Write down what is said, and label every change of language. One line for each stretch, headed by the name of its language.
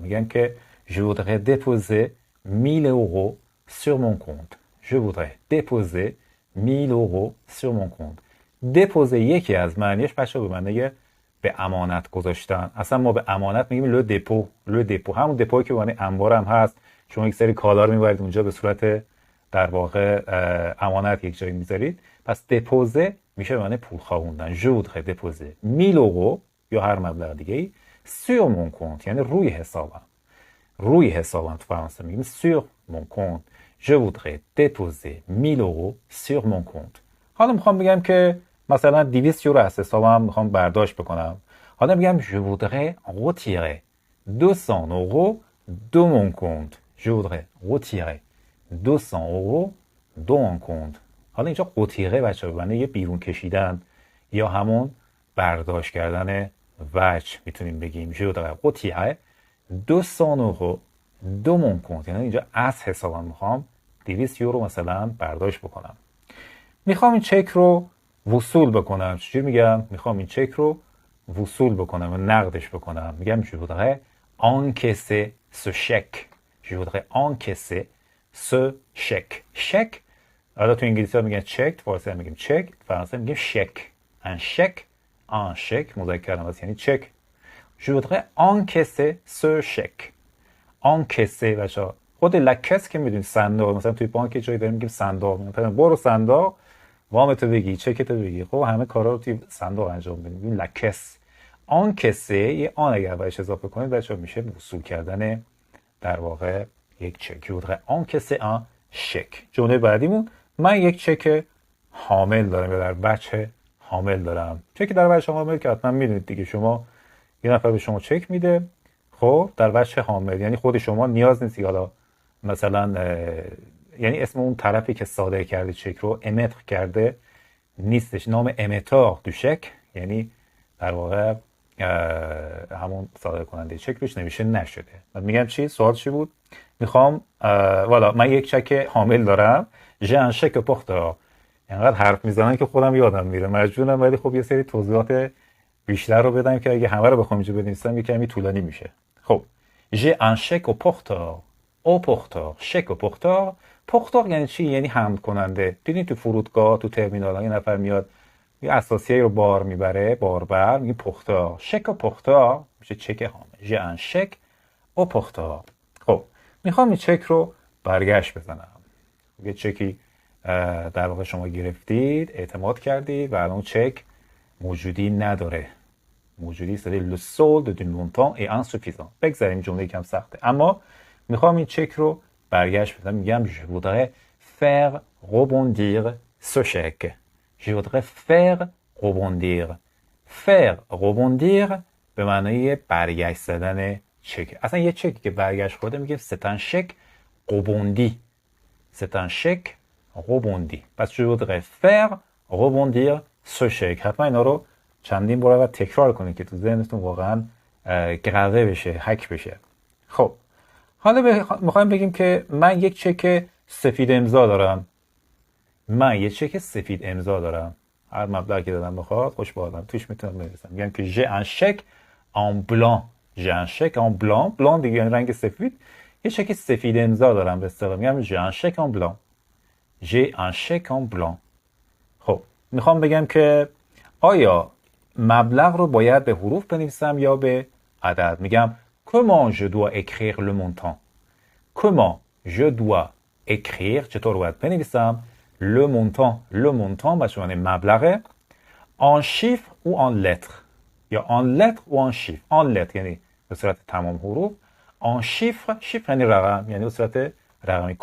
Persian: میگم که
French: je voudrais déposer 1000 euros sur mon compte. je voudrais déposer 1000 euros sur mon compte.
Persian: déposer یکی از معنیش بچه به معنی به امانت گذاشتن. اصلا ما به امانت میگیم لو دپو. لو دپو همون دپویی که معنی انبار هم هست. شما یک سری کالا رو میبرید اونجا به صورت در واقع امانت یک جایی میذارید. پس دپوزه میشه به معنی پول خوابوندن.
French: je voudrais déposer 1000 euros
Persian: یا هر مبلغ دیگه ای
French: sur mon compte
Persian: یعنی روی حسابم. روی حسابم تو فرانسه میگیم
French: sur mon compte. je voudrais déposer 1000 euros sur mon compte.
Persian: حالا میخوام بگم که مثلا 200 یورو از حسابم میخوام برداشت بکنم. حالا میگم
French: je voudrais retirer 200 euros de mon compte. je voudrais retirer 200 euros de mon compte.
Persian: حالا اینجا قطیره بچه به معنی یه بیرون کشیدن یا همون برداشت کردن وجه میتونیم بگیم.
French: je voudrais retirer 200 euros de mon compte
Persian: یعنی اینجا از حسابم میخوام 200 یورو مثلا برداشت بکنم. میخوام این چک رو وصول بکنم. چجوری میگم؟ میخوام این چک رو وصول بکنم و نقدش بکنم. میگم
French: je voudrais encaisser ce chèque. je voudrais encaisser ce chèque.
Persian: chèque حالا تو انگلیسی ها میگن چک، تو فارسی هم میگیم چک، فرانسه میگیم شک.
French: un chèque un chèque
Persian: مذکر هم هست یعنی چک.
French: je voudrais encaisser ce chèque.
Persian: encaisser بچه‌ها خود لکس که میدونید صندوق، مثلا توی بانک جایی داریم میگیم صندوق. مثلا برو صندوق وامتو بگی، چکتو بگی. خب همه کارا رو توی صندوق انجام بدیم. میگیم لکس. encaisser یه آن اگر بهش اضافه کنید بچه‌ها میشه وصول کردن در واقع یک چک.
French: je voudrais encaisser un chèque.
Persian: جمله بعدیمون، من یک چک حامل دارم یا در بچه حامل دارم. چک در بچه حامل که حتما میدونید دیگه، شما یه نفر به شما چک میده، خب در بچه حامل یعنی خود شما نیاز نیستی حالا مثلا یعنی اسم اون طرفی که صادر کرده چک رو امتر کرده نیستش. نام امتار دو چک یعنی در واقع همون صادر کننده چک روش نوشته نشده. من میگم چی؟ سوال چی بود؟ میخوام والا من یک چک حامل دارم.
French: j'ai un chèque porteur.
Persian: اینقدر حرف میزنن که خودم یادم میره، مجبورم ولی خب یه سری توضیحات بیشتر رو بدم که اگه همه رو بخوام اینجا بنویسم یه کمی طولانی میشه. خب
French: j'ai un chèque au porteur.
Persian: او porteur چک او porteur porteur یعنی چی؟ یعنی حمل کننده. دیدین تو فرودگاه تو ترمینال یه نفر میاد یه اساسیه رو بار میبره، باربر، میگه porteur چک او porteur میشه چک حامل.
French: j'ai un chèque au porteur.
Persian: خب میخوام این چک رو برگشت بزنم. یه چکی در واقع شما گرفتید، اعتماد کردید و الان چک موجودی نداره.
French: موجودی c'est le solde du montant est insuffisant.
Persian: بگذاریم جمله کم سخته، اما میخوام این چک رو برگشت بدم. میگم
French: je voudrais faire rebondir ce chèque. je voudrais faire rebondir. faire rebondir
Persian: به معنای برگشت زدن چک. اصلا یه چکی که برگشت خورده میگه
French: c'est un chèque rebondi. c'est un chèque rebondi. پس je voudrais faire rebondir ce chèque.
Persian: حتما اینا رو چندین بار تکرار کنید که تو ذهنتون واقعا گروه بشه، حک بشه. خب حالا میخوایم بگیم که من یک چک سفید امضا دارم. من یک چک سفید امضا دارم. هر مبلغی که دادم بخواد خوش به آدم توش میتونم بنویسم. میگم که
French: j'ai un chèque en blanc. j'ai un chèque en blanc.
Persian: blanc دیگه یعنی رنگ سفید. یه چک سفید امضا دارم به اصطلاح. میگم
French: j'ai un chèque en blanc. j'ai un chèque en blanc.
Persian: خب میخوام بگم که آیا مبلغ رو باید به حروف بنویسم یا به عدد؟ میگم
French: comment je dois écrire le montant. comment je dois écrire
Persian: چطور باید بنویسم
French: le montant. le montant
Persian: به معنی مبلغه
French: en chiffres ou en lettres یا en lettres ou en chiffres. en lettres
Persian: یعنی به صورت تمام حروف.
French: en chiffres
Persian: chiffre یعنی رقم، یعنی به صورت رقمی.